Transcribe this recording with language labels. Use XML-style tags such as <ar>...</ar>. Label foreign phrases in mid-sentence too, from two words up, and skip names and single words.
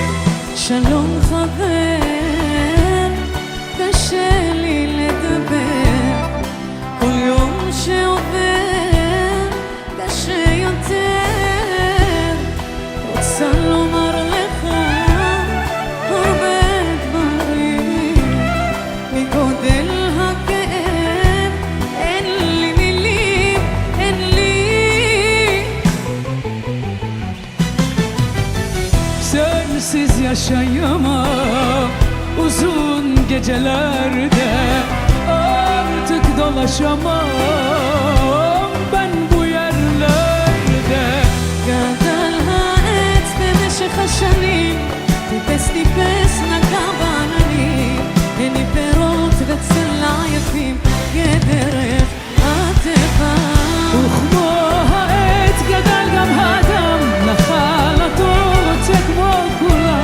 <he>שלום חבר, קשה לי לדבר, כל יום שעובר קשה יותר. רוצה לומר לך הרבה דברים, מגודל הכאב אין לי מילים, אין לי.</he> <tr>Sensiz yaşayamam uzun gecelerde, artık dolaşamam ben bu yerlerde.</tr> <he>גדל העץ במשך השנים, טיפס נגע בעננים, הניב פירות וצלע יפים כדרך הטבע. וכמו העץ גדל גם האדם, נחלתו רוצה כמו כולם.</he>